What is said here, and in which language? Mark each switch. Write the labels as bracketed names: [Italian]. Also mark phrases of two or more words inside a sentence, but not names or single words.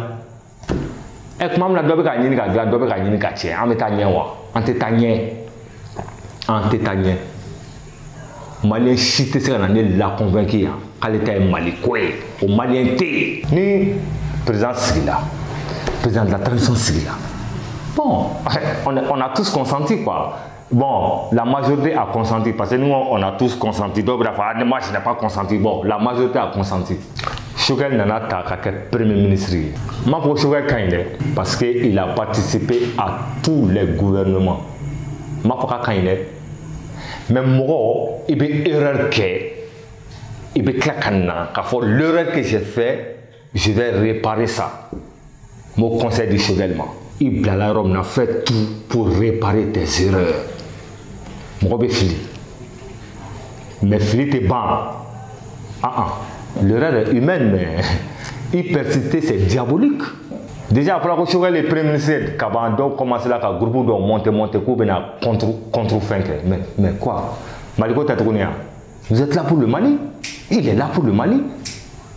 [Bambara] Tuma min na dɔ bɛ k'a ɲini ka dilan dɔ bɛ k'a ɲini ka tiɲɛ an bɛ taa ɲɛ wa? An tɛ taa ɲɛ. An tɛ taa ɲɛ. Maliyɛn si tɛ se ka na ne la convaincre yan k'ale ta ye Maliko ye. O Maliyɛn tɛ yen. Ni président sigila [French] président de la transition [Bambara] sigila. [French] Bon, on a tous consenti quoi. Bon, la majorité a consenti parce que nous on a tous consenti. Donc moi je n'ai pas consenti. Bon, la majorité a consenti. [Bambara] Choguel nana ta ka kɛ [French] premier ministre [Bambara] ye. N b'a fɔ ko Choguel ka ɲi dɛ [French] parce que il a participé à tous les gouvernements. [Bambara] N b'a fɔ k'a ka ɲi dɛ mais mɔgɔ i bɛ erreur kɛ i bɛ tila ka na k'a fɔ [French] l'erreur que j'ai fait je vais réparer ça. Mon conseil du Choguel [Bambara] ma i bilala yɔrɔ min na [French] fais tout pour réparer tes erreurs. [Bambara] Mɔgɔ bɛ fili mais fili tɛ ban. [French] L'erreur est humaine, mais y persister, c'est diabolique. Déjà, après que Choguel est premier ministre, Kaban donc commencer là, qu'un groupe doit monter, contre fin. Mais quoi? Maliko Tatoukounia, vous êtes là pour le Mali? Il est là pour le Mali.